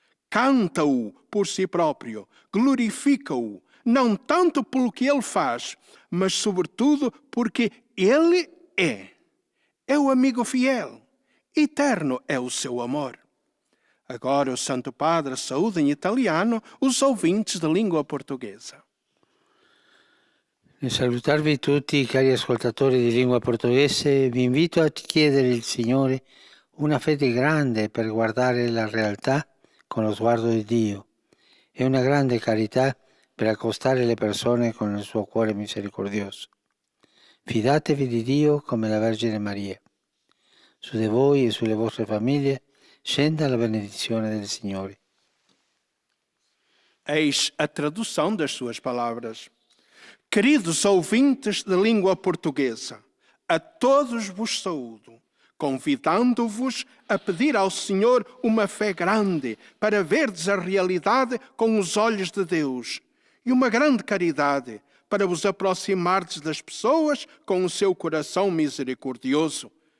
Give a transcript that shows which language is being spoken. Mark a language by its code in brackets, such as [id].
[pt] Canta-o por si próprio, glorifica-o, não tanto pelo que ele faz, mas sobretudo porque ele é. É o amigo fiel, eterno é o seu amor. Agora o Santo Padre saúda em italiano os ouvintes da língua portuguesa. [it] Nel salutarvi tutti, cari ascoltatori di lingua portoghese, vi invito a chiedere al Signore una fede grande per guardare la realtà con lo sguardo di Dio e una grande carità per accostare le persone con il suo cuore misericordioso. Fidatevi di Dio come la Vergine Maria. Su di voi e sulle vostre famiglie scenda la benedizione del Signore. [pt] Eis a tradução das suas palavras. Queridos ouvintes de língua portuguesa, a todos vos saúdo, convidando-vos a pedir ao Senhor uma fé grande para verdes a realidade com os olhos de Deus e uma grande caridade para vos aproximardes das pessoas com o seu coração misericordioso.